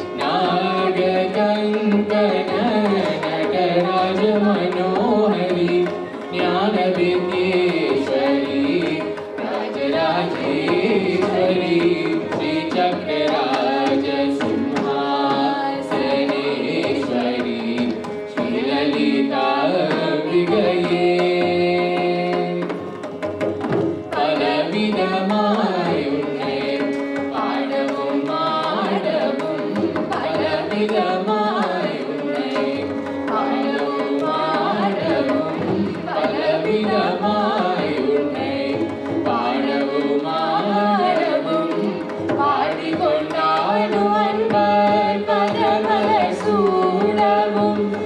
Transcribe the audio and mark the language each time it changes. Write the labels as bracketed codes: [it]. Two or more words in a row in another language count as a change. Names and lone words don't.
[sa] नागकङ्कण नटराज मनोहरी ज्ञानविद्येश्वरी राजराजेश्वरी श्रीचक्रराज सिंहासनेश्वरी [ta] श्रीललिताम्बिकये பலவிதமாயுன்னை பாடவும் ஆடவும் பலவிதமாயுன்னை பாடவும் ஆடவும் பலவிதமாயுன்னை பாடவும் ஆடவும் பாடிக்கொண்டாடும் அன்பால் பரமலர் சூடவும்